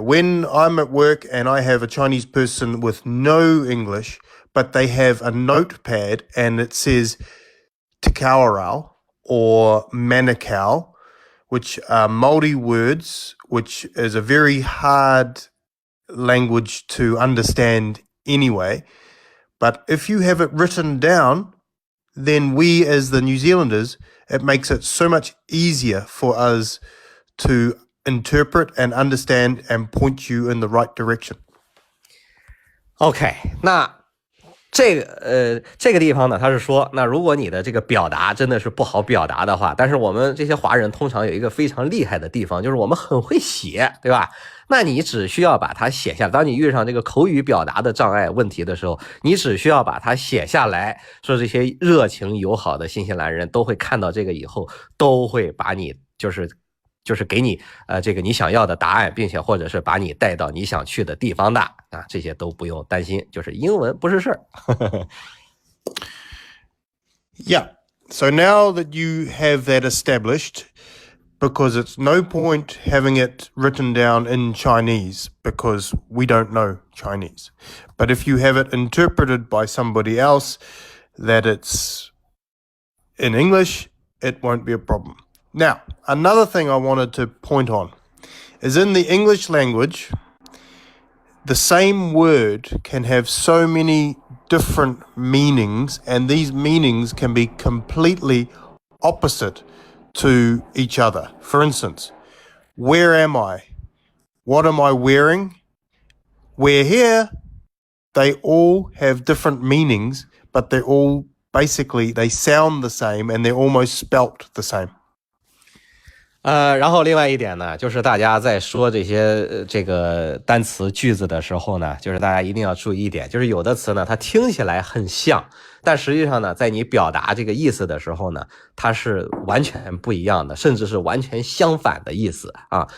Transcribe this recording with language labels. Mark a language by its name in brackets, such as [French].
[English] When I'm at work and I have a Chinese person with no English, but they have a notepad and it says Tikawarau or Manukau, which are Māori words, which is a very hard language to understand anyway. But if you have it written down, then we as the New Zealanders, it makes it so much easier for us to interpret and understand and point you in the right direction. [Chinese] OK， 那这个地方呢，他是说，那如果你的这个表达真的是不好表达的话，但是我们这些华人通常有一个非常厉害的地方，就是我们很会写，对吧？那你只需要把它写下来。当你遇上这个口语表达的障碍问题的时候，你只需要把它写下来，说这些热情友好的新西兰人都会看到这个以后，都会把你就是就是给你这个你想要的答案，并且或者是把你带到你想去的地方的啊，这些都不用担心，就是英文不是事儿。 [English] Yeah. So now that you have that established, because it's no point having it written down in Chinese because we don't know Chinese. But if you have it interpreted by somebody else that it's in English, it won't be a problem. Now, another thing I wanted to point on is in the English language, the same word can have so many different meanings, and these meanings can be completely opposite to each other. For instance, where am I? What am I wearing? Where here, they all have different meanings, but they're all basically, they sound the same and they're almost spelt the same. [Chinese] 然后另外一点呢，就是大家在说这些这个单词句子的时候呢，就是大家一定要注意一点，就是有的词呢，它听起来很像，但实际上呢，在你表达这个意思的时候呢，它是完全不一样的，甚至是完全相反的意思啊。